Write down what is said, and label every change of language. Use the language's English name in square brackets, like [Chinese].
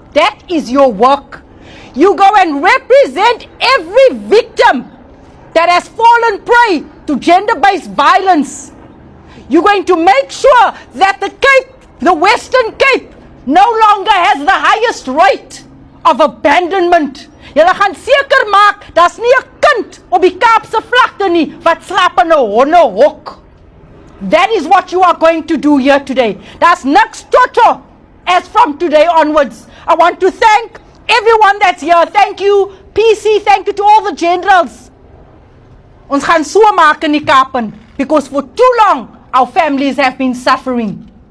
[English] That is your work. You go and represent every victim that has fallen prey to gender-based violence. You're going to make sure that the Cape, the Western Cape, no longer has the highest rate of abandonment. [Afrikaans] Julle gaan seker maak, daar's nie 'n kind op die Kaapse vlakte nie wat slaap in 'n honnehok. [English] That is what you are going to do here today. [Afrikaans] Daar's niks toto [English] as from today onwards. I want to thank everyone that's here. Thank you, PC. Thank you to all the generals. [Afrikaans] Ons gaan so maak in die Kaap, [English] because for too long, our families have been suffering.